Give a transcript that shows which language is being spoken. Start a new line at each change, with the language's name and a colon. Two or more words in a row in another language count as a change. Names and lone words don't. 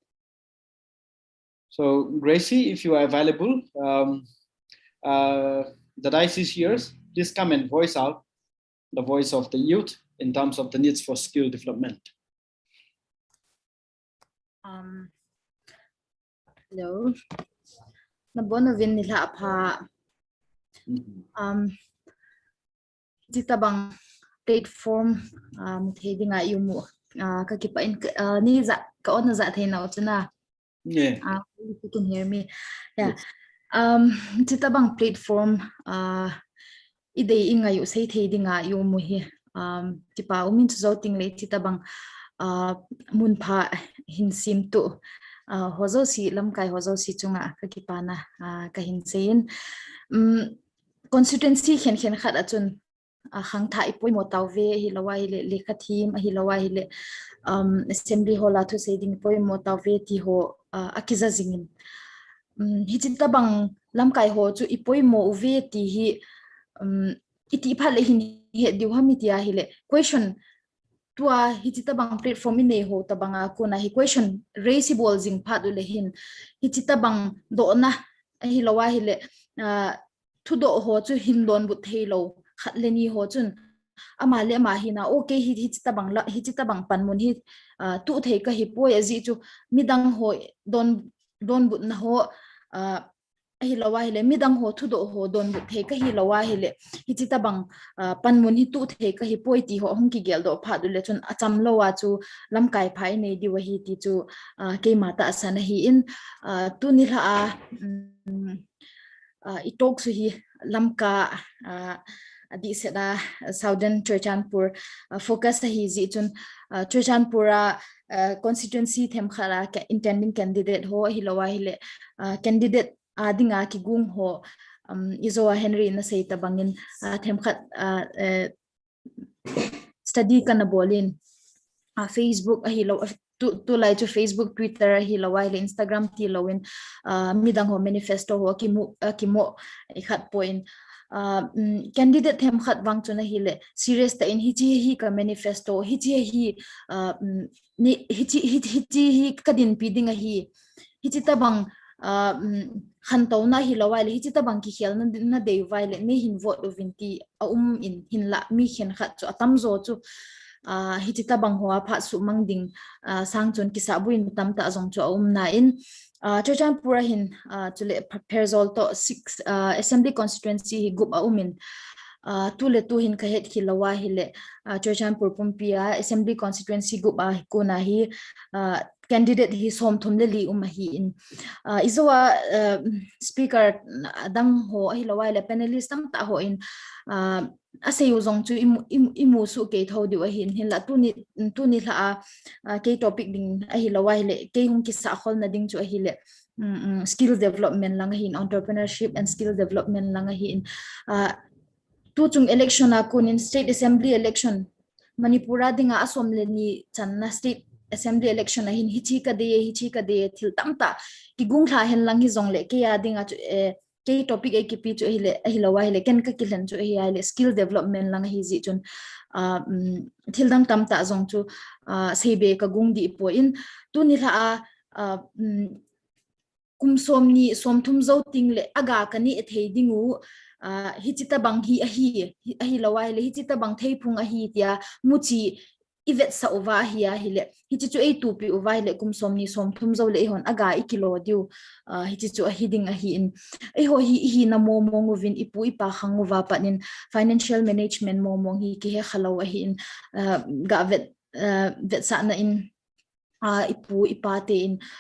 English: So Gracie, if you are available, the dice is yours. Please come and voice out the voice of the youth in terms of the needs for skill development. Hello.
Thado Chin: Nabonovin nila apa jitabang platform muthedi nga yumu kakipain ni za ka on za thena ochna.
English: Yeah. You can hear me.
Thado Chin: Yeah. Jitabang platform ide ingayu sei thedi nga yumu hi tipa umin zoting le jitabang munpha hinsim tu hozo si lamkai hozo si chunga kakipana kahin sein constituency khen khat achun khang tha ipoi motawve hilawa hile lekhathim hilawa hile assembly hola thu seding poi motawve ti ho akiza zingin hichita bang lamkai ho chu ipoi mo uve ti hi iti phale hin he diwamitia hile question tua hichita bang platform ine ho tabanga ko na hi question raceable jing phadu le hin hichita bang do na hilawa hile thu do ho chu hindon bu theilo khatleni ho chun amale ma hina okay hichita bang panmun hi tu thei ka hi poi aji chu midang ho don bu na ho hilawa hile midang ho thu do ho don bu thei ka hilawa hile hichita bang panmun hi tu thei ka hi poi ti ho hong ki gel do phadu le chun acham lowa chu lamkai phai nei di wahi ti chu ke mata asana hi in tu ni la itok su hi lamka adi seda southern Churchanpur focus hi ji chun Churchanpura constituency them khara
English: intending candidate
Thado Chin: ho hilawa hile candidate adinga ki gung ho izoa Henry na sei tabangin them khat study kana bolin Facebook hilo to like to Facebook Twitter hilawa hile Instagram ti lawin midang ho manifesto ho kimo khat point candidate them khat wang chuna hile serious ta in hi ka manifesto hi kadin piding hi tabang khanto na hilawa hi tabang ki khel na dei violet me hin vote vinti in hinla mi khen khat chu atamzo chu hi tabang ho pha su mangding sangchon kisabuin tamta azong chu na in Churchanpura hin chule perzol to 6 assembly constituency hi gup umin tule tu hin khet khilawa hile Churchanpur pumpia
English: assembly constituency
Thado Chin: gup ko na hi candidate hi som thumle li hi in izowa speaker dang ho hilawa le panelist tam ta ho in asay uzong chu imu su ke thodi wa hin la tu ni la ke topic ding hilawa hile ke hum ki sa khol na ding chu hile
English: skill development
Thado Chin: lang hin
English: entrepreneurship and skill development
Thado Chin: lang hin tu chung election akun in
English: state assembly election
Thado Chin: manipura dinga asom le ni channa
English: state assembly election
Thado Chin: hin hichi ka de thil tamta ki gungla hen lang hi zong le ke ya dinga ke topic ek pi chu hile hilawa hile ken ka kilen chu hile
English: skill development
Thado Chin: lang hi ji chun thil dam tamta zong chu sebe ka gungdi po in tu ni la kum somni somthum zo tingle aga kani thei dingu hichita bang hi lawa hile hichita bang thei phung hi tia muchi ivet sa ova hiya hile hichu ei tu pi ova hile kum somni somthum zo le hon aga ikilo diu hichu hiding hi in ei ho hi na momong win ipu ipa khanguwa panin
English: financial management
Thado Chin: momong hi ki he khalo hi in ga vet sa na in ipu ipate in